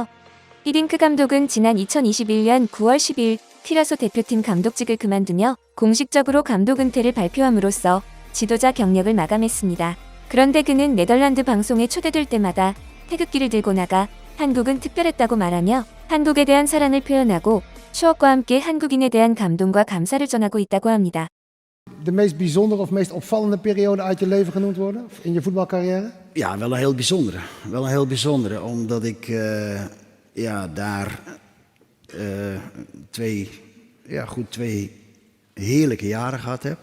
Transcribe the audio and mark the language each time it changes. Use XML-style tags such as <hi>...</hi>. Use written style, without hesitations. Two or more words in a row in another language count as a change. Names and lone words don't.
<ko>히딩크 감독은 지난 2021년 9월 10일 티라소 대표팀 감독직을 그만두며 공식적으로 감독 은퇴를 발표함으로써 지도자 경력을 마감했습니다. 그런데 그는 네덜란드 방송에 초대될 때마다 태극기를 들고 나가 한국은 특별했다고 말하며 한국에 대한 사랑을 표현하고 추억과 함께 한국인에 대한 감동과 감사를 전하고 있다고 합니다.</ko> <nl>De meest bijzondere of meest opvallende periode uit je leven genoemd worden? In je voetbalcarrière? Ja, wel een heel bijzondere. Wel een heel bijzondere, omdat ik daar twee heerlijke jaren gehad heb.</nl>